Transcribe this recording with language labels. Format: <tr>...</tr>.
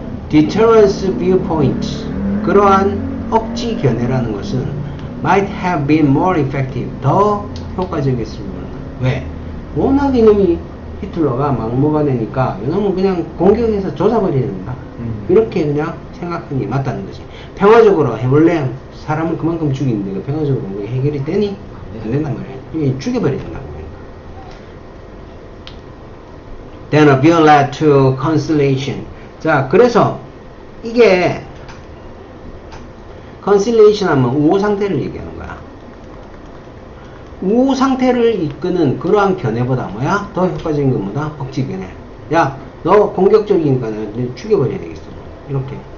<en>deterrence viewpoint,</en> <ko>그러한 억지 견해라는 것은</ko> <en>might have been more effective,</en> <ko>더 효과적이었습니다. 왜? 워낙 이놈이 히틀러가 막무가내니까 이놈은 그냥 공격해서 조져버리는다. 이렇게 그냥 생각하는 게 맞다는 거지. 평화적으로 해볼래? 사람을 그만큼 죽이는데 평화적으로 해결이 되니? 안 된단 말이야. 죽여버린다고.</ko> <en>Then a view led to conciliation.</en> <ko>자, 그래서 이게 컨실레이션 하면 우호 상태를 얘기하는 거야. 우호 상태를 이끄는 그러한 견해보다 뭐야? 더 효과적인 건 뭐다? 억지 견해. 야, 너 공격적이니까 내가 죽여버려야 되겠어. 이렇게.</ko>